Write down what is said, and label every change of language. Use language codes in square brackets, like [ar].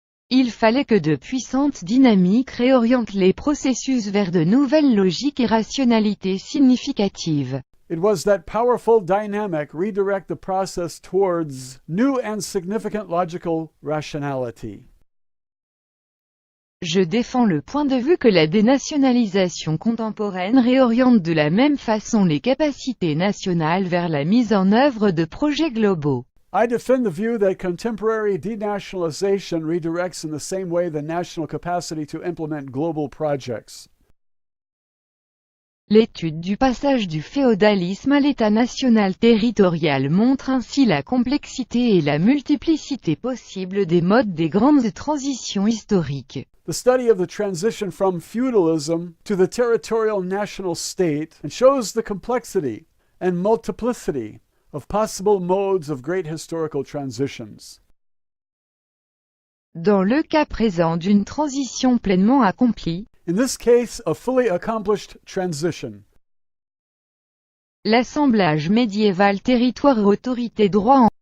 [fr] il fallait que de puissantes dynamiques réorientent les processus vers de nouvelles logiques et rationalités significatives. [en] it was that powerful dynamic redirect the process towards new and significant logical rationality. [fr] Je défends le point de vue que la dénationalisation contemporaine réoriente de la même façon les capacités nationales vers la mise en œuvre de projets globaux. [en] I defend the view that contemporary denationalization redirects in the same way the national capacity to implement global projects. [fr] L'étude du passage du féodalisme à l'État national territorial montre ainsi la complexité et la multiplicité possible des modes des grandes transitions historiques. [en] The study of the transition from feudalism to the territorial national state and shows the complexity and multiplicity of possible modes of great historical transitions. [fr] Dans le cas présent d'une transition pleinement accomplie, [en] In this case, a fully accomplished transition, [fr] l'assemblage médiéval territoire-autorité droit